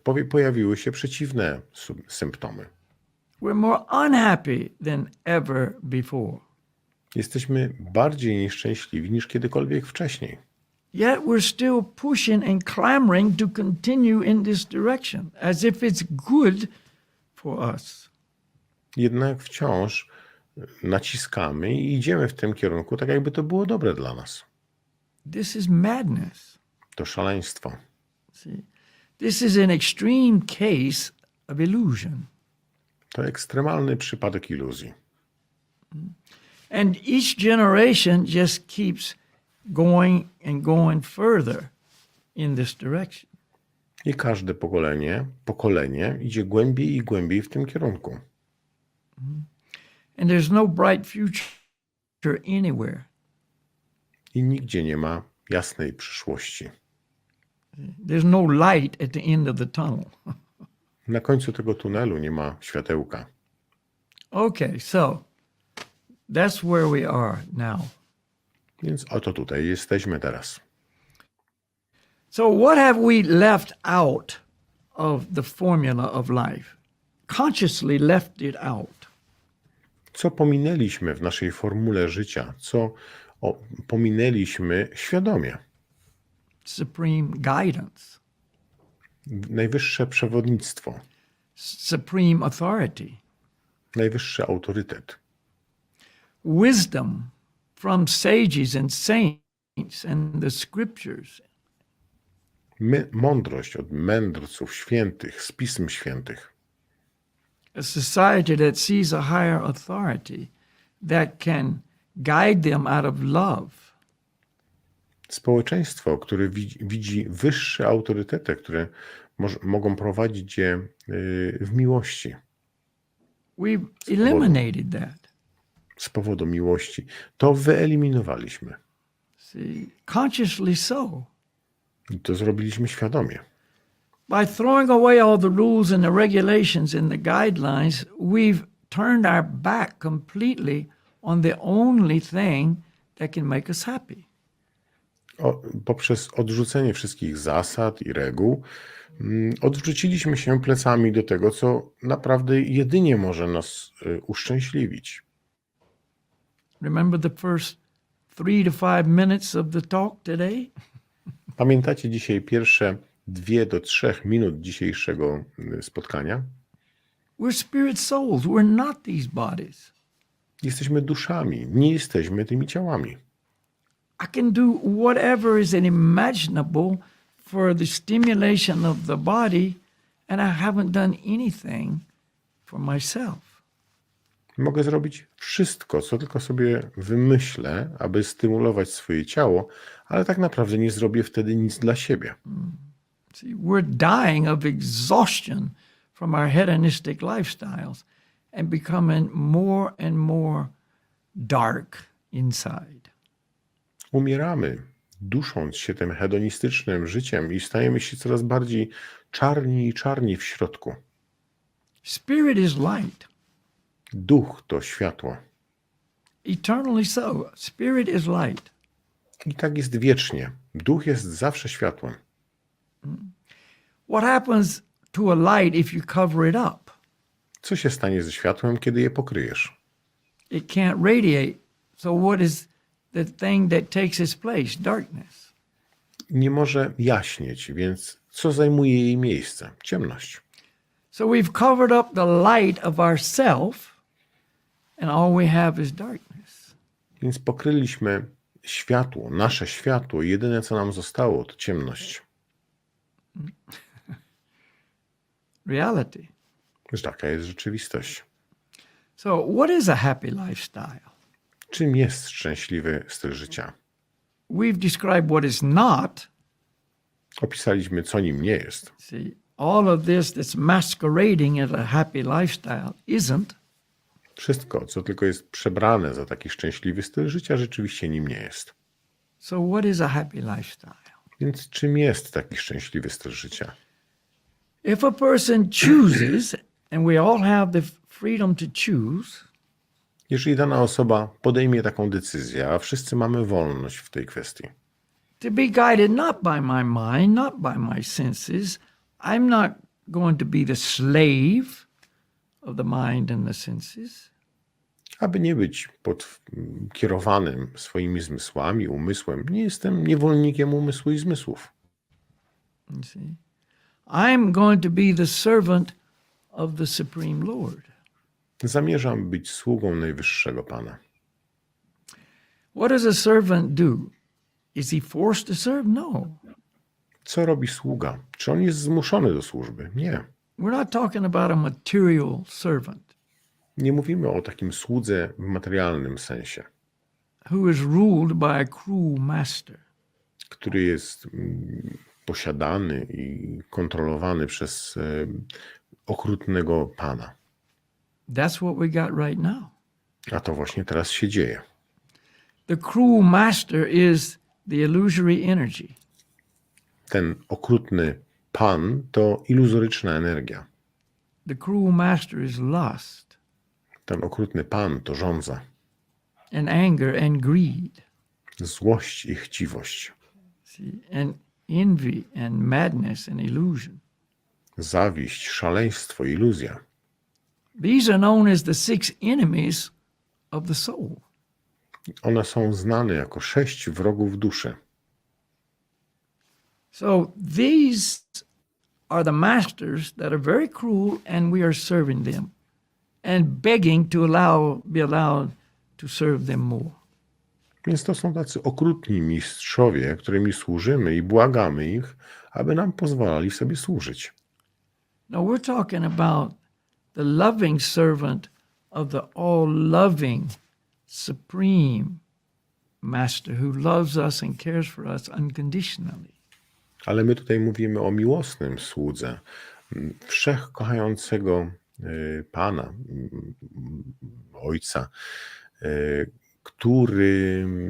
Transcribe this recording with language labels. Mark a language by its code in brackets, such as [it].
[pl] Pojawiły się przeciwne symptomy. [en] We're more unhappy than ever before. [pl] Jesteśmy bardziej nieszczęśliwi niż kiedykolwiek wcześniej. [en] Yet we're still pushing and clamoring to continue in this direction, as if it's good for us. [pl] Jednak wciąż naciskamy i idziemy w tym kierunku, tak jakby to było dobre dla nas. [en] This is madness. [pl] To szaleństwo. [en] See, this is an extreme case of illusion. [pl] To ekstremalny przypadek iluzji. [en] And each generation just keeps going and going further in this direction. [pl] I każde pokolenie idzie głębiej i głębiej w tym kierunku. [en] And there's no bright future anywhere. [pl] I nigdzie nie ma jasnej przyszłości. [en] There's no light at the end of the tunnel. [pl] Na końcu tego tunelu nie ma światełka. [en] Okay, so that's where we are now. [pl] Więc oto tutaj jesteśmy teraz. [en] So what have we left out of the formula of life? Consciously left it out. [pl] Co pominęliśmy w naszej formule życia? Co pominęliśmy świadomie? [en] Supreme guidance, [pl] Najwyższe przewodnictwo, [en] supreme authority, [pl] najwyższy autorytet, [en] wisdom from sages and saints and the scriptures, [pl] mądrość od mędrców świętych, z pism świętych. [en] a society that sees a higher authority that can guide them out of love. [pl] Społeczeństwo, które widzi wyższe autorytety, które mogą prowadzić je w miłości. [en] We've eliminated that. [pl] Z powodu miłości. To wyeliminowaliśmy. [en] See, consciously so. [pl] I to zrobiliśmy świadomie. [en] By throwing away all the rules and the regulations and the guidelines, we've turned our back completely on the only thing that can make us happy. [pl] Poprzez odrzucenie wszystkich zasad i reguł odwróciliśmy się plecami do tego, co naprawdę jedynie może nas uszczęśliwić. [en] Remember the first 3 to 5 minutes of the talk today? [pl] Pamiętacie dzisiaj pierwsze 2 do 3 minut dzisiejszego spotkania? [en] We're spirit souls. We're not these bodies. [pl] Jesteśmy duszami, nie jesteśmy tymi ciałami. [en] I can do whatever is unimaginable for the stimulation of the body, and I haven't done anything for myself. [pl] Mogę zrobić wszystko, co tylko sobie wymyślę, aby stymulować swoje ciało, ale tak naprawdę nie zrobię wtedy nic dla siebie. [en] See, we're dying of exhaustion from our hedonistic lifestyles and becoming more and more dark inside. [pl] Umieramy, dusząc się tym hedonistycznym życiem i stajemy się coraz bardziej czarni i czarni w środku. [en] Spirit is light. [pl] Duch to światło. [en] Eternally so. Spirit is light. [pl] I tak jest wiecznie. Duch jest zawsze światłem. [en] What happens to a light if you cover it up? [pl] Co się stanie ze światłem, kiedy je pokryjesz? [en] It can't radiate. So what is the thing that takes its place? Darkness. [pl] Nie może jaśnieć, więc co zajmuje jej miejsce? Ciemność. [en] So we've covered up the light of ourself, and all we have is darkness. [pl] Więc pokryliśmy światło, nasze światło. Jedyne, co nam zostało, to ciemność. [en] Reality. [pl] Że taka jest rzeczywistość. [en] So what is a happy lifestyle? [pl] Czym jest szczęśliwy styl życia? [en] We've described what is not. [pl] Opisaliśmy, co nim nie jest. [en] See, all of this that's masquerading as a happy lifestyle isn't. [pl] Wszystko, co tylko jest przebrane za taki szczęśliwy styl życia, rzeczywiście nim nie jest. [en] So what is a happy lifestyle? [pl] Więc czym jest taki szczęśliwy styl życia? [en] If a person chooses, and we all have the freedom to choose, [pl] Jeżeli dana osoba podejmie taką decyzję, a wszyscy mamy wolność w tej kwestii, [en] to be guided not by my mind, not by my senses, I'm not going to be the slave of the mind and the senses. [pl] aby nie być kierowanym swoimi zmysłami, umysłem, nie jestem niewolnikiem umysłu i zmysłów. [en] You see, I'm going to be the servant of the Supreme Lord. [pl] Zamierzam być sługą Najwyższego Pana. [en] What does a servant do? Is he forced to serve? No. [pl] Co robi sługa? Czy on jest zmuszony do służby? Nie. [en] We're not talking about a material servant [pl] Nie mówimy o takim słudze w materialnym sensie, [en] who is ruled by a cruel master. [pl] który jest posiadany i kontrolowany przez okrutnego Pana. [en] That's what we got right now. [pl] A to właśnie teraz się dzieje. [en] The cruel master is the illusory energy. [pl] Ten okrutny Pan to iluzoryczna energia. [en] The cruel master is lust [pl] Ten okrutny Pan to żądza, [en] and anger and greed. [pl] złość i chciwość, [en] See, and envy and madness and illusion. [pl] zawiść, szaleństwo, iluzja. [en] These are known as the 6 enemies of the soul. [pl] One są znane jako 6 wrogów duszy. [en] So these are the masters that are very cruel, and we are serving them and begging to be allowed to serve them more. [pl] Więc to są tacy okrutni mistrzowie, którymi służymy i błagamy ich, aby nam pozwalali sobie służyć. [en] Now we're talking about the loving servant of the all-loving, supreme master who loves us and cares for us unconditionally. [pl] Ale my tutaj mówimy o miłosnym słudze, wszechkochającego Pana, Ojca, który